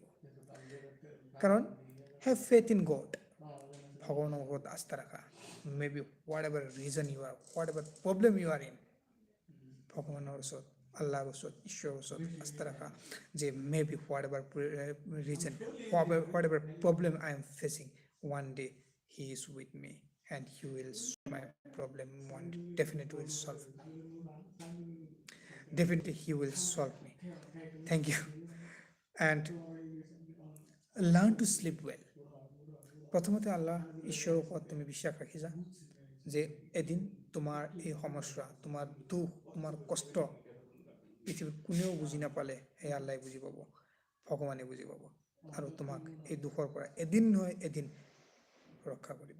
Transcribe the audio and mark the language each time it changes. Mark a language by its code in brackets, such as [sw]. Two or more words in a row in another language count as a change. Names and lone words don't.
[as] কাৰণ [en] have faith in God, [as] ভগৱানৰ ওপৰত আস্থা ৰাখা। [en] may be what ever reason you are, what ever problem you are in, [as] ভগৱানৰ ওচৰত, আল্লাহৰ ওচৰত, ঈশ্বৰৰ ওচৰত আস্থা ৰাখা যে [en] may be what ever reason, what ever problem I am facing, one day he is with me and he will solve my problem, one day definitely will solve, definitely he will solve me. Thank you. And learn to sleep well. [as] প্ৰথমতে আল্লাহ ঈশ্বৰৰ ওপৰত তুমি বিশ্বাস ৰাখিছা যে এদিন তোমাৰ এই সমস্যা, তোমাৰ দুখ, তোমাৰ কষ্ট পৃথিৱীত কোনেও বুজি নাপালে সেই আল্লাহে বুজি পাব, ভগৱানে বুজি পাব, আৰু তোমাক এই দুখৰ পৰা এদিন নহয় এদিন ৰক্ষা কৰিব।